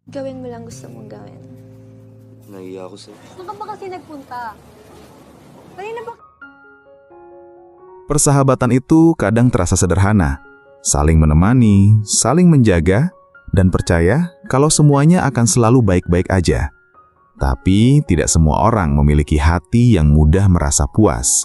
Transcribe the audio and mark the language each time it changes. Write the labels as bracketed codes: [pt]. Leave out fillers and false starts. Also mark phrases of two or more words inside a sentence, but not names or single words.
[tl] Gawin mo lang gusto mong gawin. Nahiya ako sa'yo. Saan ka ba kasi nagpunta? Kanina ba? [id] Persahabatan itu kadang terasa sederhana, saling menemani, saling menjaga, dan percaya kalau semuanya akan selalu baik-baik aja. Tapi tidak semua orang memiliki hati yang mudah merasa puas.